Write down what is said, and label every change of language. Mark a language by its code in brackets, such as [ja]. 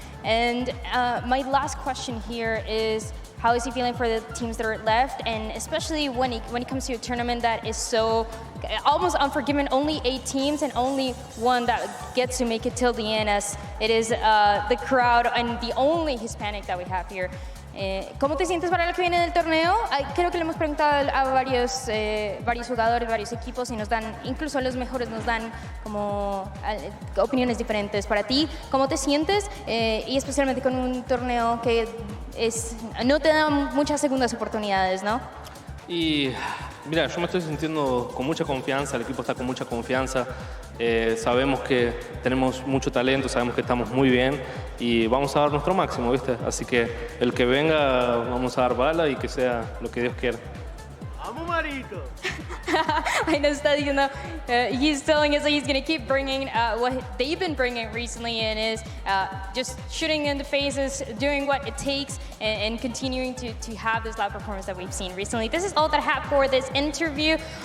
[en] And my last question here is, how is he feeling for the teams that are left, and especially when it comes to a tournament that is so almost unforgiving, only 8 teams and only one that gets to make it till the end, as it is the crowd and the only Hispanic that we have here. [es] ¿Cómo te sientes para lo que viene del torneo? Creo que le hemos preguntado a varios jugadores, varios equipos y nos dan, incluso los mejores nos dan como opiniones diferentes. Para ti, ¿cómo te sientes? Y especialmente con un torneo que no te da muchas segundas oportunidades, ¿no? Y mira, yo me estoy sintiendo con mucha confianza, el equipo está con mucha confianza. Sabemos que tenemos mucho talento, sabemos que estamos muy bien y vamos a dar nuestro máximo, ¿viste? Así que el que venga, vamos a dar bala y que sea lo que Dios quiera. ¡Vamos, Marito! [en] I know Steady, he's telling us that he's going to keep bringing what they've been bringing recently, and is just shooting in the faces, doing what it takes, and continuing to have this loud performance that we've seen recently. This is all that I have for this interview.